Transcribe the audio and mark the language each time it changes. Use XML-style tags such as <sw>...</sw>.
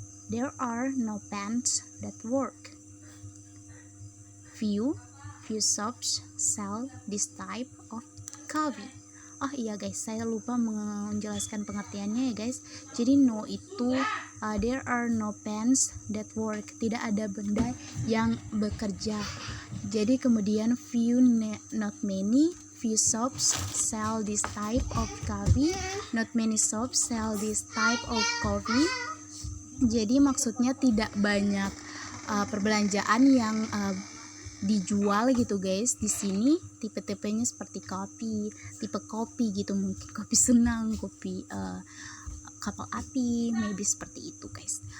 <en>There are no pants that work. Few shops sell this type of coffee.</en> <id>Oh iya guys, saya lupa menjelaskan pengertiannya ya guys. Jadi</id> <en>no</en> <id>itu</id> <en>there are no pants that work.</en> <id>Tidak ada benda yang bekerja. Jadi kemudian few,</id> <en>not many. Few shops sell this type of coffee. Not many shops sell this type of coffee.</en> <id>Jadi maksudnya tidak banyak perbelanjaan yang dijual gitu guys. Di sini tipe-tipenya seperti kopi, tipe kopi gitu, mungkin kopi senang, kopi kapal api,</id> <en>maybe</en> <id>seperti itu guys.</id>